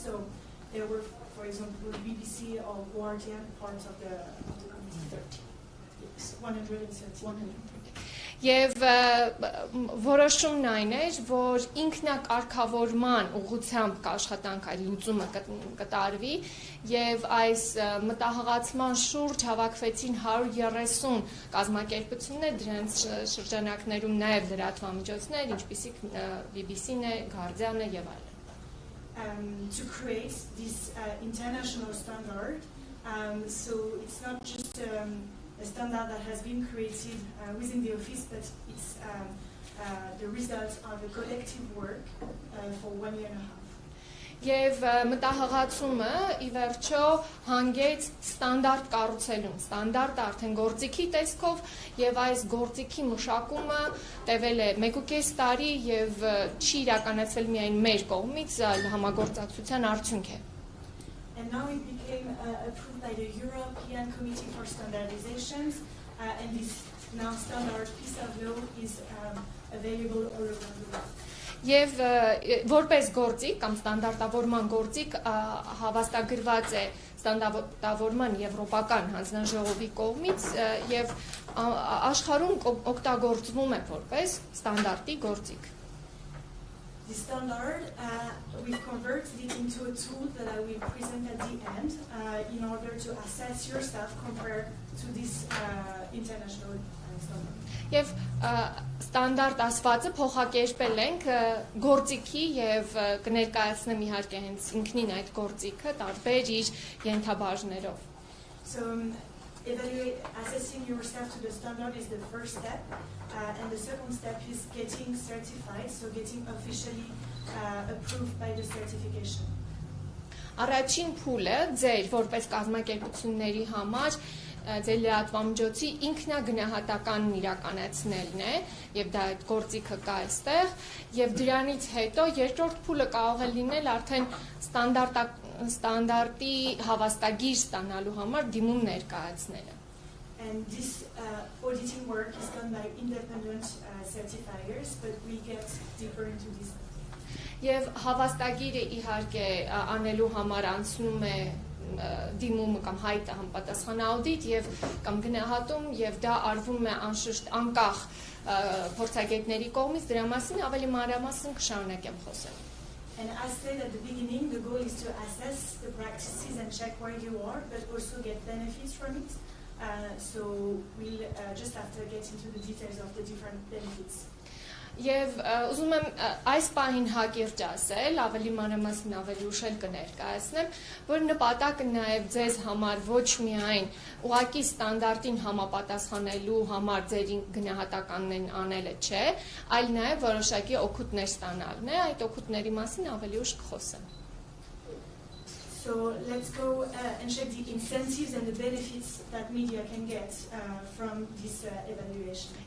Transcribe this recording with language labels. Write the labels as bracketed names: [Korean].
[English] So there were, for example, BBC or Guardian, parts of the committee. 130. [Armenian] Եվ որոշումն այն էր, որ ինքնակարգավորման ուղղությամբ կաշխատանք այդ լուծումը կտարվի եւ այս մտահղացման շուրջ հավաքվեցին 130 կազմակերպություններ, դրանց շրջանակներում նաեւ լրատվամիջոցներ, ինչպիսիք BBC-ն է, Guardian-ը եւ այլն։ [English] To create this international standard, so it's not just a standard that has been created within the office, but it's the result of a collective work for 1 year and a half. [Armenian] Եվ մտահղացումը ի վերջո հանգեց ստանդարտ կառուցելուն, ստանդարտը արդեն գործիքի տեսքով եւ այս գործիքի մշակումը տևել է 1.5 տարի եւ չի իրականացվել միայն մեր կողմից, այլ համագործակցության արդյունք է։ [English] And now it became approved by the European Committee for Standardizations, and this now standard piece of law is available all over the world. [Armenian] Եվ որպես գործիք կամ ստանդարտավորման գործիք հավաստագրված է ստանդարտավորման եվրոպական հանձնաժողովի կողմից եւ աշխարհում օգտագործվում է որպես ստանդարտի գործիք։ [English] The standard, we've converted it into a tool that I will present at the end in order to assess yourself compared to this international standard. [Armenian] Եվ ստանդարտ ասվածը փոխակերպել ենք գործիքի եւ կներկայացնեմ իհարկե հենց ինքնին այդ գործիքը տարբեր իր ենթաբաժներով։ [English] So assessing yourself to the standard is the first step, and the second step is getting certified, so getting officially approved by the certification. [Armenian] Առաջին փուլը ձեր որպես կազմակերպությունների համար ձեր լրատվամիջոցի ինքնագնահատականն իրականացնելն է եւ դա այդ գործիքը կա այստեղ եւ դրանից հետո երկրորդ փուլը կարող է լինել արդեն ստանդարտի հավաստագիր ստանալու համար դիմում ներկայացնելը։ [English] And this auditing work is done by independent certifiers, but we get deeper into this. [Armenian] Եվ հավաստագիրը իհարկե անելու համար անցնում է դիմումը կամ հայտը համապատասխան աուդիտ եւ կամ գնահատում եւ դա արվում է անշուշտ անկախ փորձագետների կողմից, դրա մասին ավելի մանրամասն կշարունակեմ խոսել։ [English] And as said at the beginning, the goal is to assess the practices and check where you are, but also get benefits from it. So we'll just have to get into the details of the different benefits. [Armenian] Եվ ուզում եմ այս պահին հակիրճ ասել, ավելի մանրամասն ավելի ուշ կներկայացնեմ, որ նպատակը նաև ձեզ համար ոչ միայն ուղղակի ստանդարտին համապատասխանելու համար ձեր գնահատականներն անելը չէ, այլ նաև որոշակի օգուտներ ստանալն է, այդ օգուտների մասին ավելի ուշ կխոսեմ։ [English] So let's go and check the incentives and the benefits that media can get from this evaluation.